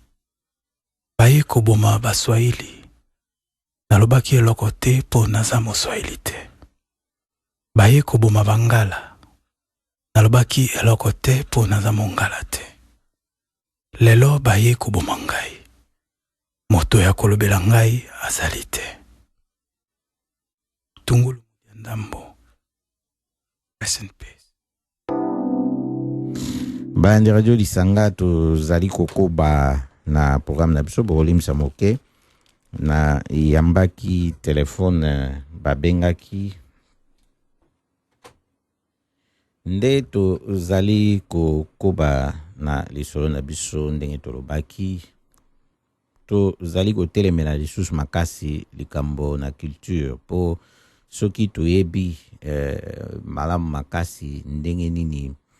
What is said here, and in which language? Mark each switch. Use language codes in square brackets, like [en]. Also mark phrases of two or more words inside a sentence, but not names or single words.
[ln] baye koboma baswahili nalobaki eloko te mpo naza moswahili te baye koboma bangala nalobaki eloko te mpo naza mongala te lelo baye koboma ngai moto ya kolobela ngai azali te Tungulu ya ndambo. [en] Rest in peace. [ln] Bandi radio lisanga tozali kokoba na programme na biso bolimisa moke na yambaki telefone babengaki nde tozali kokoba na lisolo na biso ndenge tolobaki tozali kotelemela lisusu makasi likambo na culture po soki toyebi malamu makasi ndenge nini